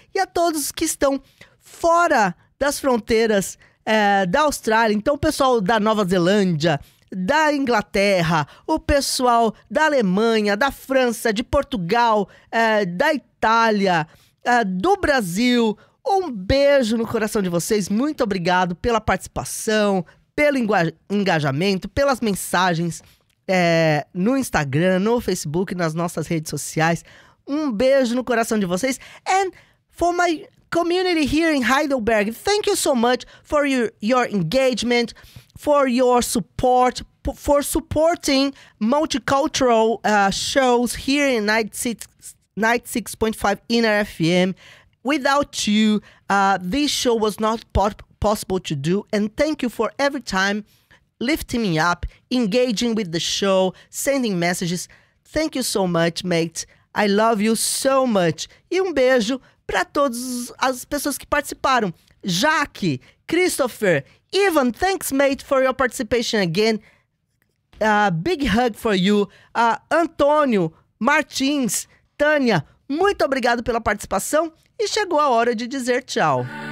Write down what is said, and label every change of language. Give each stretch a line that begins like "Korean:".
Portuguese: E a todos que estão fora das fronteiras da Austrália, então o pessoal da Nova Zelândia, da Inglaterra, o pessoal da Alemanha, da França, de Portugal, da Itália, do Brasil, um beijo no coração de vocês, muito obrigado pela participação, pelo engajamento, pelas mensagens no Instagram, no Facebook, nas nossas redes sociais. Um beijo no coração de vocês.
English: And for my community here in Heidelberg, thank you so much for your engagement, for your support, for supporting multicultural shows here in 96.5 Inner FM. Without you, this show was not possible to do. And thank you for every time lifting me up, engaging with the show, sending messages. Thank you so much, mate. I love you so much.
Portuguese: E um beijo para todas as pessoas que participaram.
English: Jaque, Christopher, Ivan, thanks, mate, for your participation again. Big hug for you.
Portuguese: Antônio, Martins, Tânia, muito obrigado pela participação. E chegou a hora de dizer tchau.